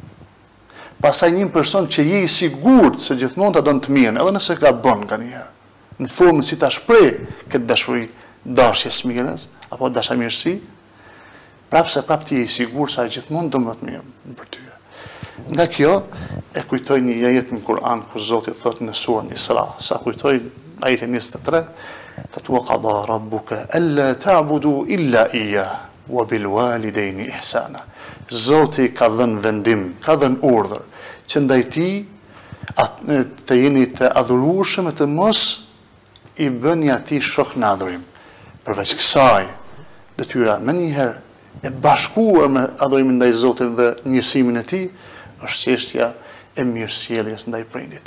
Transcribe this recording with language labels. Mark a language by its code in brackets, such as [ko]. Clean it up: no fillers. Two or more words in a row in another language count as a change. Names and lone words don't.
[sq] Pastaj një person që je I sigurt se gjithmonë ta don të mirën, edhe nëse ka bën nganjëherë, në formën si ta shpreh këtë dashuri, dashjes mirës apo dashamirësi, prapë ti je I sigurt se ai gjithmonë do më të mirë për ty. Nga kjo e kujtoj një ajet në Kur'an ku Zoti thotë në surën Isra, sa kujtoj ajetin 23, thotë [ar] وقضى ربك ألا تعبدوا إلا إياه وبالوالدين إحسانا. [sq] Zoti ka dhënë vendim, ka dhënë urdhër që ndaj tij të jeni të adhurueshëm e të mos I bëni atij shok në adhurim. Përveç kësaj, detyra me njëherë e bashkuar me adhurimin ndaj Zotit dhe njësimin e tij, është çështja e mirësjelljes ndaj prindit.